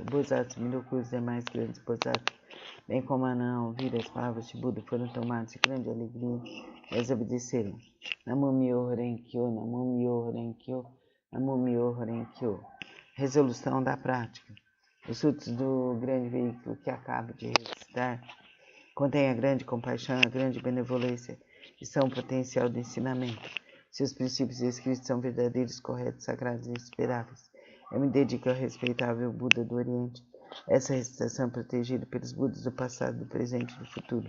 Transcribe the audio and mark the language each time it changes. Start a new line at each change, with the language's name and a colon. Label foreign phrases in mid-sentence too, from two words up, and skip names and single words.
Portuguese: Bosat Miruku e os demais grandes Bosat, bem como Anand, ao ouvir as palavras de Buda, foram tomados de grande alegria e as obedeceram.
Japanese: 南無妙法蓮華経、南無妙法蓮華経、南無妙法蓮華経.
Portuguese: Resolução da prática. Os frutos do grande veículo que acabo de recitar contêm a grande compaixão, a grande benevolência e são o potencial do ensinamento. Seus princípios escritos são verdadeiros, corretos, sagrados e inspiráveis. Eu me dedico ao respeitável Buda do Oriente. Essa recitação é protegida pelos Budas do passado, do presente e do futuro.